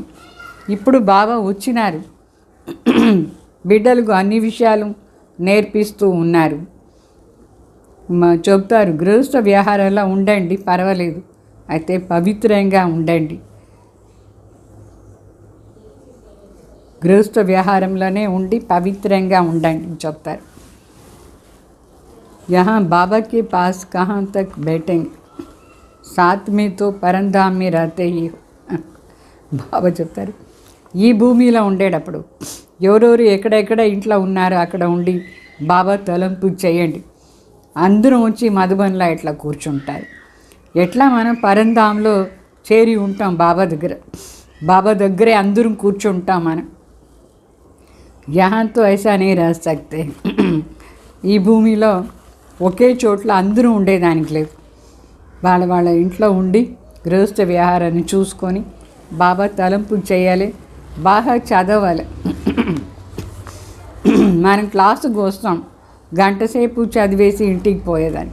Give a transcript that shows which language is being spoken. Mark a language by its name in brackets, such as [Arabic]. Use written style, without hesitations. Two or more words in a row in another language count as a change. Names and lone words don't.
[Telugu] ఇప్పుడు బాబా వచ్చినారు, బిడ్డలకు అన్ని విషయాలు నేర్పిస్తూ ఉన్నారు. చెప్తారు, గృహస్థ వ్యవహారాల్లో ఉండండి, పర్వాలేదు, అయితే పవిత్రంగా ఉండండి. గృహస్థ వ్యవహారంలోనే ఉండి పవిత్రంగా ఉండండి చెప్తారు. [Hindi] यहाँ बाबा के पास कहाँ तक बैठेंगे, साथ में तो परंधाम में रहते ही हो. [Telugu] బాబా చెప్తారు, ఈ భూమిలో ఉండేటప్పుడు ఎవరెవరు ఎక్కడెక్కడ ఇంట్లో ఉన్నారో అక్కడ ఉండి బాబా తలంపు చేయండి. అందరం వచ్చి మధుబన్లో ఎట్లా కూర్చుంటారు, ఎట్లా మనం పరంధాంలో చేరి ఉంటాం బాబా దగ్గర. బాబా దగ్గరే అందరం కూర్చుంటాం మనం. [Hindi] यहाँ तो ऐसा नहीं रह सकते. [Telugu] ఈ భూమిలో ఒకే చోట్ల అందరూ ఉండేదానికి లేదు. వాళ్ళ వాళ్ళ ఇంట్లో ఉండి గృహస్థ వ్యవహారాన్ని చూసుకొని బాబా తలంపు చేయాలి, బాగా చదవాలి. మనం క్లాసుకు వస్తాం, గంట సేపు చదివేసి ఇంటికి పోయేదాన్ని.